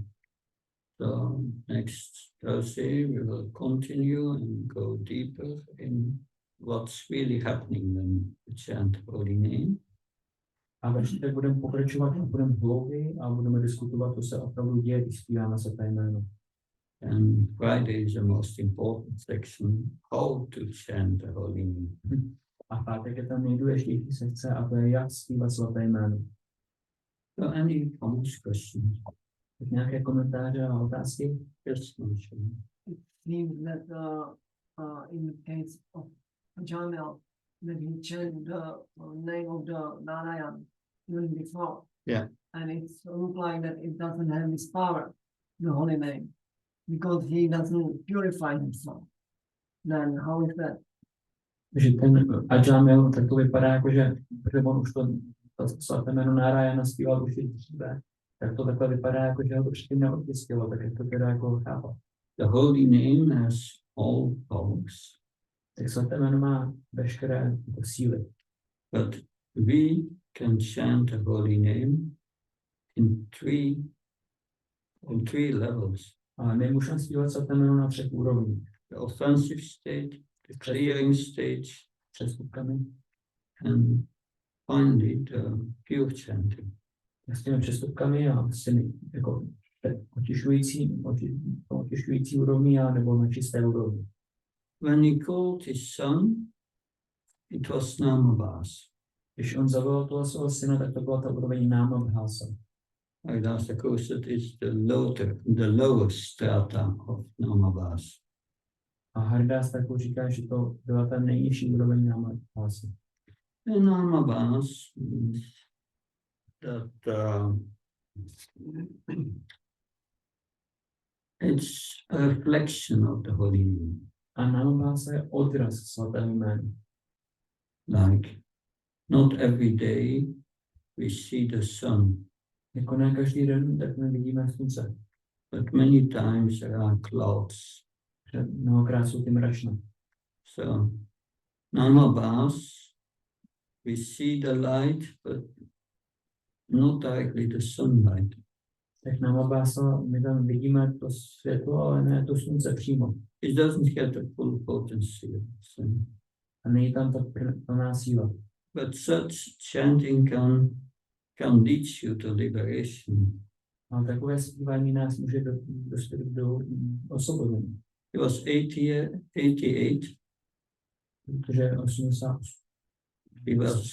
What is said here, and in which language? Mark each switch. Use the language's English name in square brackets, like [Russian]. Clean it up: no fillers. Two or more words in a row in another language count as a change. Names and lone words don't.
[English] So next Thursday we will continue and go deeper in what's really happening when we chant holy name. [Czech] A ve čtvrtek budeme pokračovat, budeme hlouběji a budeme diskutovat, co se opravdu děje, když zpíváme svaté jméno. [English] And Friday is the most important section, how to chant the holy name. [Czech] A pátek je tam nejdůležitější sekce a to je, jak zpívat svaté jméno. [English] So any comments, questions? [Czech] Tak nějaké komentáře a otázky? [English] Yes, mention. It seems that in the case of Jamil, that he chanted the name of the Narayan even before. Yeah. And it's look like that it doesn't have this power, the holy name, because he doesn't purify himself. Then how is that? [Czech] Že ten Ajamil, tak to vypadá jako, že on už to svaté jméno Narayana zpíval už i dříve. Tak to takhle vypadá jako, že ho to předtím neodpustilo, tak je to teda jako chápat. [English] The holy name has all powers. [Czech] Tak svaté jméno má veškeré síly. [English] But we can chant the holy name on three levels. [Czech] A my můžeme zpívat svaté jméno na 3 úrovních. [English] The offensive state, the clearing stage, [Czech] Přestupkami. [English] and finally the pure chanting. [Czech] S těmi přestupkami a s těmi jako očišťující úrovní a nebo na čisté úrovni. [English] When he called his son, it was Namabhas. [Czech] Když on zavolal toho svého syna, tak to byla ta úroveň Namabhasa. [English] I asked, of course, that is the lower strata of Namabhas. [Czech] A Haridas tak říká, že to byla ta nejnižší úroveň Namabhasy. [English] And Namabhas means that it's a reflection of the holy name. [Czech] A Namabhasa je odraz svatého jména. [English] Like, not every day we see the sun, [Czech] Jako ne každý den, tak my vidíme slunce. [English] but many times there are clouds. [Czech] Že mnohokrát jsou ty mračna. [English] So, Namabhas, we see the light, but not directly the sunlight. [Czech] Tak Namabhasa, my tam vidíme to světlo, ale ne to slunce přímo. [English] It doesn't get the full potency of the sun. [Czech] A není tam ta plná síla. [English] But such chanting can lead you to liberation. [Czech] Ale takové zpívání nás může dostat do osvobození. [English] He was 88. [Czech] Protože 88. [English] He was,